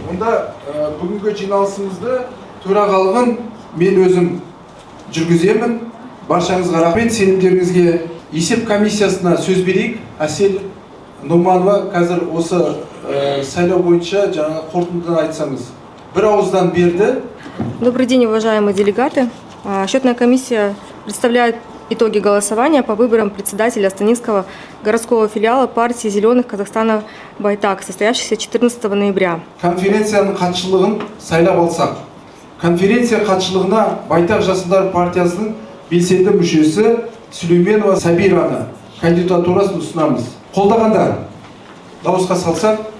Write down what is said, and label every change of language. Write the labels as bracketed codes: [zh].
[kk] Онда бүгінгі жиналысымызды төрағалығын мен өзім жүргіземін. Баршаңызға рахмет, сенімдеріңізге. Есеп комиссиясына сөз берейік. Әсел Нұғманова, қазір осы сайлау бойынша жаңа қорытындыдан айтсаңыз. Бір ауыздан берді. [ru] Добрый день, уважаемые делегаты. Счетная комиссия представляет итоги голосования по выборам председателя Астанинского городского филиала партии «Зеленых» Казахстана «Байтак», состоявшийся 14 ноября. [kk] Конференцияның қатшылығын сайлап алсақ. Конференция қатшылығына Байтақ Жастар партиясының белсенді мүшесі Сүлейменова Сабираны кандидатурасын ұсынамыз. Қолдағандар. Дауысқа салсақ.